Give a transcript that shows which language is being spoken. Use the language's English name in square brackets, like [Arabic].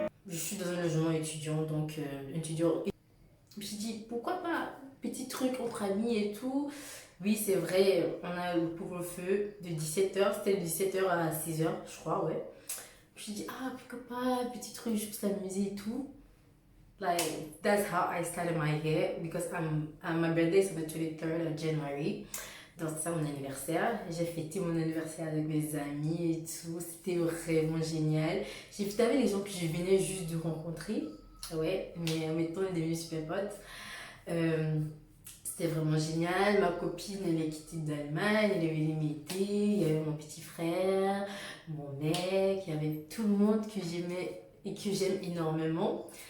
[French] Je suis dans un logement étudiant, donc étudiant. Je me suis dit, pourquoi pas, petit truc entre amis et tout. Oui, c'est vrai, on a le couvre-feu de 17h, c'était de 17h à 6h, je crois, ouais. Je me suis dit, pourquoi pas, petit truc, juste s'amuser et tout. [English] Like, that's how I started my year, because my birthday is on the 23rd of January. [French] Donc, c'est ça mon anniversaire. J'ai fêté mon anniversaire avec mes amis et tout. C'était vraiment génial. J'ai fêté avec les gens que je venais juste de rencontrer. Ouais, mais mettons, on est devenus super potes. C'était vraiment génial. Ma copine, elle est quittée d'Allemagne, elle est venue m'aider. Il y avait mon petit frère, mon mec, il y avait tout le monde que j'aimais et que j'aime énormément.